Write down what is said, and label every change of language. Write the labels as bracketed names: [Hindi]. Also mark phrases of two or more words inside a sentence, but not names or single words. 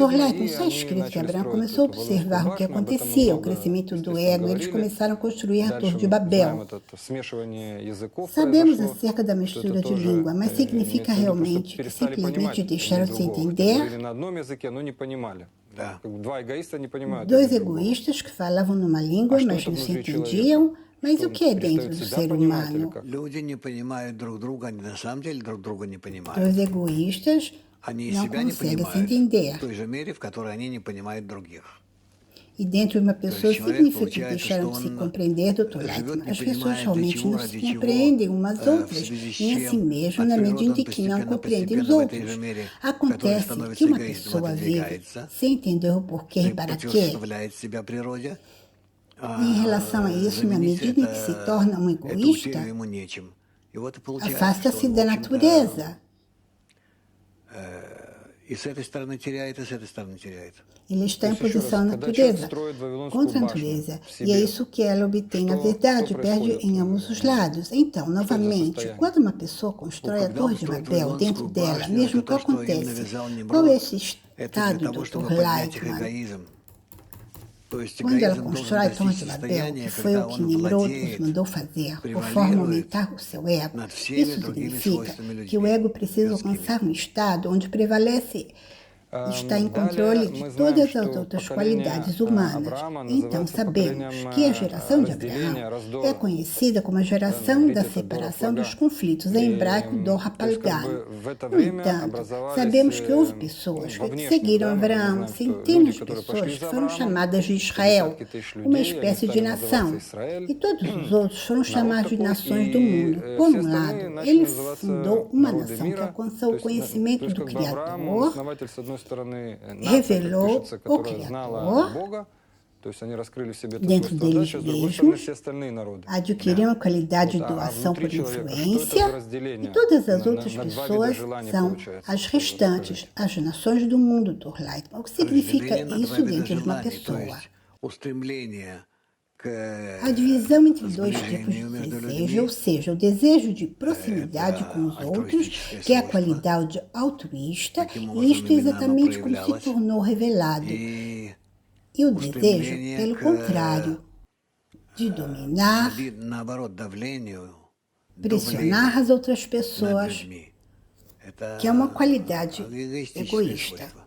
[Portuguese] Torleto, [Russian] И [Portuguese] está [Russian] они [Portuguese] escrito que [Russian] начали [Portuguese] Abraão [Russian] строить [Portuguese] começou a [Russian] эту [Portuguese] observar [Russian] Вавилонскую [Portuguese] o que [Russian] башню, об этом мы [Portuguese] acontecia, o [Russian] много, [Portuguese] crescimento do [Russian] естественно, [Portuguese] ego. Eles [Russian] говорили. [Portuguese] começaram a construir a [Russian] Дальше [Portuguese] Torre de [Russian] мы знаем [Portuguese] Babel. [Russian] это смешивание языков [Portuguese] Sabemos [Russian] произошло, [Portuguese] acerca da [Russian] что [Portuguese] mistura [Russian] это [Portuguese] de [Russian] тоже [Portuguese] língua, mas significa [Russian] имеется в виду, [Portuguese] realmente [Russian] что [Portuguese] que [Russian] перестали понимать [Portuguese] simplesmente [Russian] один [Portuguese] deixaram de se [Russian] другого. Хотя [Portuguese] entender. [Russian] говорили на одном языке, но не понимали. Да. Как бы два эгоиста не понимают [Portuguese] Dois [Russian] один другого. [Portuguese] egoístas que falavam numa língua, [Russian] что [Portuguese] mas [Russian] это [Portuguese] não se [Russian] внутри [Portuguese] entendiam. Mas [Russian] Что [Portuguese] o que é dentro [Russian] перестают [Portuguese] do [Russian] себя [Portuguese] ser [Russian] понимать или [Portuguese] humano? [Russian] как? Люди не понимают друг друга, они на самом деле друг друга не понимают. [Portuguese] Dois egoístas [Russian] Они [Portuguese] não [Russian] себя не [Portuguese] conseguem se [Russian] понимают [Portuguese] entender. [Russian] в той же мере, в которой они не понимают других. [Portuguese] E dentro de uma pessoa [Russian] человек [Portuguese] significa que [Russian] получается, [Portuguese] deixaram [Russian] что [Portuguese] de se [Russian] он [Portuguese] compreender, doutor [Russian] живет, [Portuguese] Leitman. [Russian] не [Portuguese] As pessoas [Russian] понимая, для [Portuguese] realmente [Russian] чего, [Portuguese] não [Russian] ради [Portuguese] se [Russian] чего, [Portuguese] compreendem umas [Russian] в [Portuguese] outras, [Russian] связи с [Portuguese] nem a si [Russian] чем [Portuguese] mesmo, [Russian] от [Portuguese] na [Russian] природы [Portuguese] medida [Russian] он [Portuguese] em que não compreendem os [Russian] постепенно в этой [Portuguese] outros. [Russian] же мере, который [Portuguese] Acontece [Russian] становится [Portuguese] que uma [Russian] эгоистом, [Portuguese] pessoa vive [Russian] отодвигается, [Portuguese] sem entender o porquê e para quê. [Russian] противоставляет себя природе, [Portuguese] E em relação a isso, na [Russian] заменить [Portuguese] medida em que se torna um [Russian] эту [Portuguese] egoísta, [Russian] утерю ему нечем. И вот и получается, [Portuguese] afasta-se [Russian] что он, в [Portuguese] da [Russian] общем-то, [Portuguese] natureza. [Russian] и с этой стороны теряет, и с этой стороны теряет. [Portuguese] Ele está em Isso, [Russian] еще [Portuguese] posição [Russian] раз, [Portuguese] à [Russian] когда [Portuguese] natureza, [Russian] человек строит Вавилонскую [Portuguese] contra a [Russian] башню [Portuguese] natureza. [Russian] в [Portuguese] E é [Russian] себе, [Portuguese] isso que ela obtém, na [Russian] что [Portuguese] verdade, perde [Russian] происходит? [Portuguese] em ambos os lados. Então, novamente, [Russian] состояние? [Portuguese] quando uma pessoa constrói a [Russian] Когда [Portuguese] Torre [Russian] он [Portuguese] de [Russian] строит [Portuguese] Babel dentro [Russian] Вавилонскую [Portuguese] dela, [Russian] башню, [Portuguese] mesmo [Russian] это [Portuguese] que [Russian] то, что им [Portuguese] acontece, [Russian] навязал [Portuguese] qual é [Russian] Нимрод, [Portuguese] esse [Russian] это для [Portuguese] estado, [Russian] того, [Portuguese] Dr. [Russian] чтобы поднять их [Portuguese] Leitman? [Russian] эгоизм. То есть [Portuguese] Quando ela [Russian] эгоизм должен [Portuguese] constrói a Torre [Russian] достичь [Portuguese] de Babel, [Russian] состояния, [Portuguese] que foi [Russian] когда [Portuguese] o que [Russian] он [Portuguese] Nimrod nos [Russian] владеет, [Portuguese] mandou fazer, por forma a [Russian] превалирует [Portuguese] aumentar o seu ego, [Russian] над всеми [Portuguese] isso [Russian] другими [Portuguese] significa [Russian] свойствами [Portuguese] que o [Russian] людьми, [Portuguese] ego precisa [Russian] людскими. [Portuguese] alcançar um estado onde prevalece está em [Russian] Далее [Portuguese] controle [Russian] мы [Portuguese] de [Russian] знаем, [Portuguese] todas as [Russian] что [Portuguese] outras [Russian] поколение [Portuguese] qualidades humanas. [Russian] Авраама [Portuguese] Então [Russian] называется [Portuguese] sabemos [Russian] поколением [Portuguese] que a geração de [Russian] разделения, [Portuguese] Abraão é [Russian] раздора. [Portuguese] conhecida como a geração [Russian] Говорите, [Portuguese] da [Russian] это Дора [Portuguese] separação dos [Russian] Плага. [Portuguese] conflitos, em hebraico Dor [Russian] То есть, как [Portuguese] Hapalgan. [Russian] бы в это [Portuguese] No [Russian] время [Portuguese] entanto, [Russian] образовались [Portuguese] sabemos que houve pessoas [Russian] во [Portuguese] que [Russian] внешнем, [Portuguese] seguiram [Russian] да, мы [Portuguese] Abraão, [Russian] знаем, что [Portuguese] centenas [Russian] люди, [Portuguese] de [Russian] которые [Portuguese] pessoas [Russian] пошли [Portuguese] que [Russian] за [Portuguese] foram [Russian] Авраамом, [Portuguese] chamadas de Israel, [Russian] десятки тысяч [Portuguese] uma [Russian] людей, они [Portuguese] espécie de [Russian] стали [Portuguese] nação, [Russian] называться Израиль. [Portuguese] e todos os outros foram chamados de [Russian] такой, [Portuguese] nações do [Russian] и, [Portuguese] mundo. Por [Russian] все [Portuguese] um lado, [Russian] остальные начали [Portuguese] ele [Russian] называться [Portuguese] fundou uma [Russian] народы [Portuguese] nação que [Russian] мира. [Portuguese] alcançou o conhecimento do [Russian] как бы Авраам, он [Portuguese] Criador, [Russian] основатель, с одной стороны, нация, как [Portuguese] revelou [Russian] пишется, [Portuguese] o [Russian] которая знала [Portuguese] Criador, [Russian] Бога, то есть они раскрыли в себе это [Portuguese] dentro [Russian] свойство [Portuguese] deles [Russian] отдачи, с другой стороны, [Portuguese] mesmos, [Russian] все остальные народы. [Portuguese] adquiriram a qualidade de [Russian] Вот, а [Portuguese] doação [Russian] внутри [Portuguese] por [Russian] человека, что это за [Portuguese] influência, e [Russian] разделение? [Portuguese] todas as [Russian] На [Portuguese] outras [Russian] два вида [Portuguese] pessoas [Russian] желаний [Portuguese] são [Russian] получается. [Portuguese] as restantes, as nações do mundo, Dr. Leitman. O que significa [Russian] Разделение на два [Portuguese] isso [Russian] вида [Portuguese] dentro de uma [Russian] желаний, то [Portuguese] pessoa? [Russian] есть устремление [Portuguese] A divisão entre dois tipos de desejo, ou seja, o desejo de proximidade com os outros, que é a qualidade altruísta, e isto é exatamente como se tornou revelado. E o desejo, pelo contrário, de dominar, pressionar as outras pessoas, que é uma qualidade egoísta.